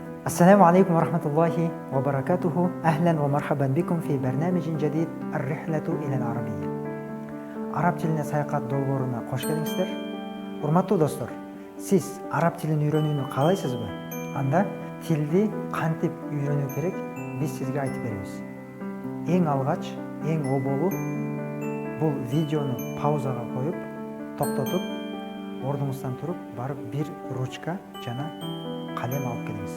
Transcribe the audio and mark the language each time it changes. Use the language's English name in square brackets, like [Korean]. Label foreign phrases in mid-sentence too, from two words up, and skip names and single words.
[Arabic] السلام عليكم ورحمة الله وبركاته. أهلا ومرحبا بكم في برنامج جديد الرحلة إلى العربية. [Kyrgyz] Араб тилине саякат долбооруна кош келиңиздер. Урматтуу достор, сиз араб тилин үйрөнүүнү каалайсызбы? Анда тилди кантип үйрөнүү керек, биз сизге айтып беребиз. Эң алгач, эң оболу бул видеону паузага коюп, токтотуп, ордуңуздан туруп, барып бир ручка жана калем алып келиңиз.